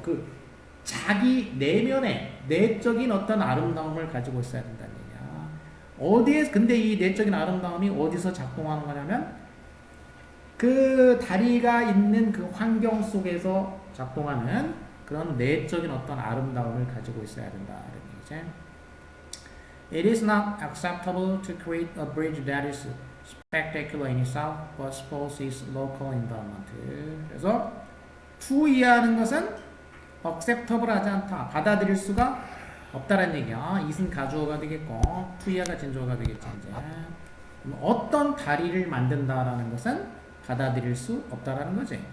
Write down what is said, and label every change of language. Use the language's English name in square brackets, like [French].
[Korean] 그 자기 내면에 내적인 어떤 아름다움을 가지고 있어야 된다는 얘기야. 어디에 근데 이 내적인 아름다움이 어디서 작동하는 거냐면 그 다리가 있는 그 환경 속에서 작동하는 그런 내적인 어떤 아름다움을 가지고 있어야 된다. 이런 얘기지. [English] It is not acceptable to create a bridge that is spectacular in itself, but suppose its local environment. [Korean] 그래서 to 이해하는 것은 acceptable 하지 않다. 받아들일 수가 없다라는 얘기야. it은 가주어가 되겠고 to 이해가 진주어가 되겠지. 이제 어떤 다리를 만든다라는 것은 받아들일 수 없다라는 거지.